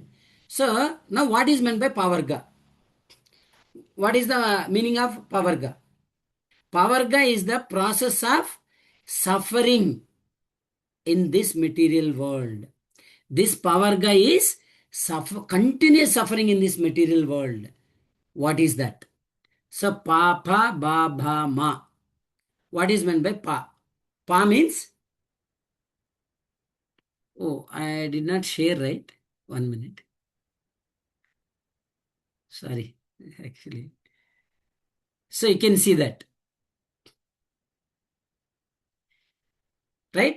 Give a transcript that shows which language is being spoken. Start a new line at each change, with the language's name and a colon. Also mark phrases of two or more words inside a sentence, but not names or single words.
English: So, now what is meant by Pavarga? What is the meaning of Pavarga? Pavarga is the process of suffering in this material world. This Pavarga is continuous suffering in this material world. What is that? So, pa, pa, ba, bha, ma. What is meant by pa? Pa means, oh, I did not share, right? 1 minute. Sorry, actually. So, you can see that. Right?